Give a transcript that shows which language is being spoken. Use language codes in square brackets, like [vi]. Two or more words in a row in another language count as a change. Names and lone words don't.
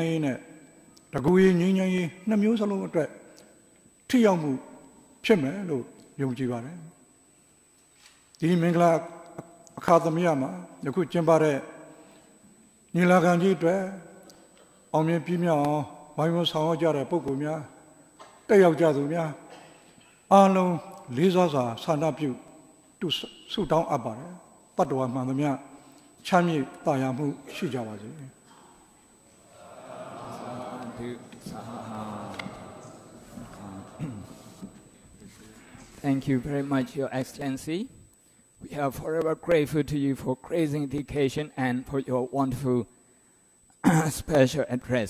[my] မ်းရေးနဲ့တကူရေးငြိမ်းချမ်းရေးနှစ်မျိုးစလုံးအတွက်ထိရောက်မှုဖြစ်မယ်လို့ယုံကြည်ပါတယ်ဒီမင်္ဂလာအခါသမယမှာယခုကျင်းပတဲ့ညီလာခံကြီးအတွက်အောင်မြင်ပြည့်မြောက်အောင်ဝိုင်းဝန်းဆောင်ရွက်ကြတဲ့ပုဂ္ဂိုလ်များတက်ရောက်ကြသူများအားလုံးလေးစားစွာဆန္ဒပြုဆုတောင်းအပ်ပါတယ်တတ္တဝါမှန်သမျှချမ်းမြေ့တာယာမှုရှိကြပါစေ [en] Thank you very much, Your Excellency. We are forever grateful to you for grazing education and for your wonderful special address.